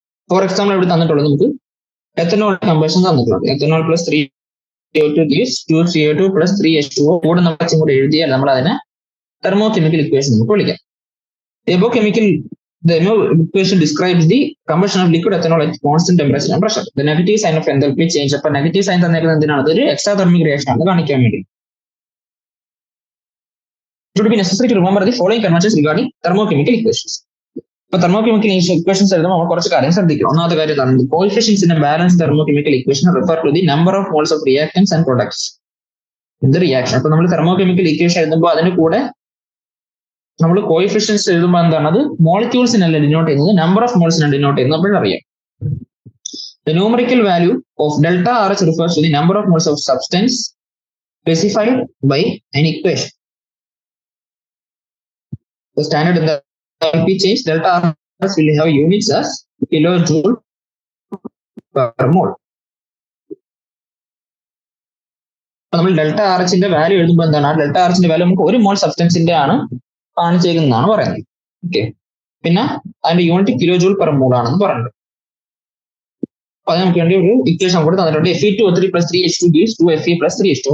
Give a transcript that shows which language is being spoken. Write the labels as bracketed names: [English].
[Malayalam] For example ഇവിടെ തന്നിട്ടുള്ളത് നമുക്ക് എത്തനോൾ കമ്പഷൻ തന്നിട്ടുള്ളത്. Ethanol plus [English] 3CO2 gives 2CO2 plus 3H2O [Malayalam] കൂടെ നമ്മൾ കൂടെ എഴുതിയാൽ നമ്മൾ അതിനെ തെർമോകെമിക്കൽ ഇക്വേഷൻ നമുക്ക് വിളിക്കാം. [English] The above equation describes the combustion of liquid ethanol at constant temperature and pressure. The negative sign of enthalpy change. [Malayalam] അപ്പൊ നെഗറ്റീവ് സൈൻ തന്നേക്കുന്നത് എന്തിനാണ്? അതൊരു എക്സ്ട്രാതെർമിക് റിയാക്ഷൻ ആണ് കാണിക്കാൻ വേണ്ടി. [English] It would be necessary to remember the following conventions regarding thermochemical equations. [Malayalam] ഇപ്പൊ thermochemical equations എഴുതുമ്പോൾ നമ്മൾ കുറച്ച് കാര്യം ശ്രദ്ധിക്കണം. ഒന്നാമത്തെ കാര്യം എന്താണ്? [English] Coefficients in a balance thermochemical equation refer to the number of moles of reactants and products in the reaction. [Malayalam] അപ്പൊ നമ്മൾ തെർമോകെമിക്കൽ ഇക്വേഷൻ എഴുതുമ്പോൾ അതിന് കൂടെ നമ്മൾ കോഎഫിഷ്യന്റ്സ് എഴുതുമ്പോൾ എന്താണ്? അത് മോളിക്യൂൾസിനല്ല ഡിനോട്ട് ചെയ്യുന്നത്, നമ്പർ ഓഫ് മോൾസിനാണ് ഡിനോട്ട് ചെയ്യുന്നത്. അപ്പോഴറിയാം. [English] The numerical value of delta RH refers to the number of moles of substance specified by an equation. The standard enthalpy change delta RH will have units as kilojoule per mole. [Malayalam] നമ്മൾ delta ആർഎച്ചിന്റെ value എഴുതുമ്പോൾ എന്താണ്? ആ delta ആർഎച്ചിന്റെ value നമുക്ക് ഒരു മോൾ സബ്സ്റ്റൻസിന്റെ ആണ് കാണിച്ചേക്കുന്നതാണ് പറയുന്നത്. Okay, പിന്നെ അതിന്റെ unit kilo joule per mole ആണെന്ന് പറയുന്നത്. അപ്പൊ അത് നമുക്ക് വേണ്ടി ഒരു ഇക്വേഷൻ കൂടെ തന്നിട്ടുണ്ട്. [English] Fe2O3 plus 3H2 gives 2Fe plus 3H2.